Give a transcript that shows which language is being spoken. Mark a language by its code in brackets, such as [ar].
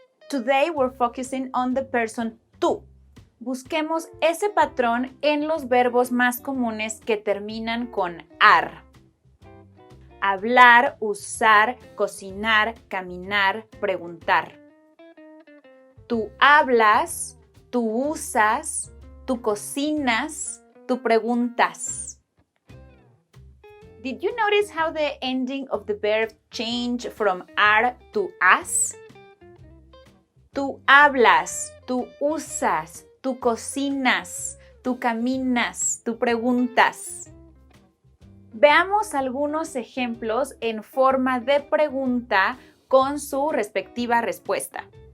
[en] Today we're focusing on the person tú. [es] Busquemos ese patrón en los verbos más comunes que terminan con ar. Hablar, usar, cocinar, caminar, preguntar. Tú hablas, tú usas, tú cocinas, tú preguntas. [en] Did you notice how the ending of the verb changed from are to as? [es] Tú hablas, tú usas, tú cocinas, tú caminas, tú preguntas. Veamos algunos ejemplos en forma de pregunta con su respectiva respuesta.